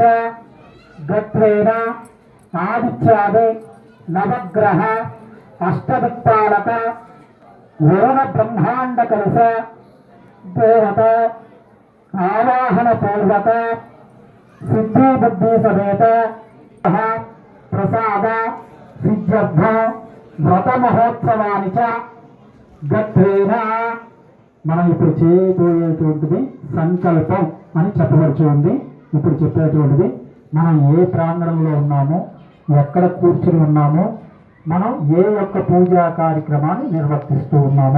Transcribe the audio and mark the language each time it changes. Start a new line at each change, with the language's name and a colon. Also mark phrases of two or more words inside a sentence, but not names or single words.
Sanskrit: गत्वेन आदित्यादि नवग्रह अष्टदिक्पालक वरुण ब्रह्मांड कलश देवता आवाहन पूर्वक सिद्धि बुद्धि समेत प्रसाद सिद्ध्यर्थ व्रत महोत्सवानि च గత్వేన
Telugu: మనం ఇప్పుడు చేయబోయేటువంటిది సంకల్పం అని చెప్పవలసి ఉంది. ఇప్పుడు చెప్పేటువంటిది మనం ఏ ప్రాంగణంలో ఉన్నామో, ఎక్కడ కూర్చుని ఉన్నామో, మనం ఏ యొక్క పూజా కార్యక్రమాన్ని నిర్వర్తిస్తూ ఉన్నామో.